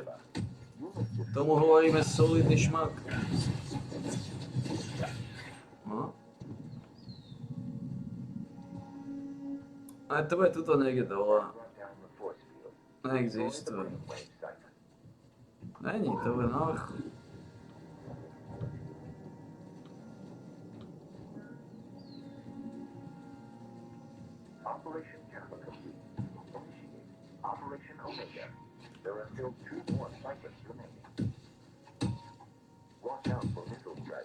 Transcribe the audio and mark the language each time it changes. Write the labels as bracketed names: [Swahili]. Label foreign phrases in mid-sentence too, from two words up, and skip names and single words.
[Slovak] Tomu hovoríme solidný šmak. No. Aj to bude tuto niekde dole. Neexistuje. Není, to bude na vrchu. [English] Operation Kappa complete. Initiate Operation Omega. There are still 2 more cycles remaining. Watch out for missile strikes.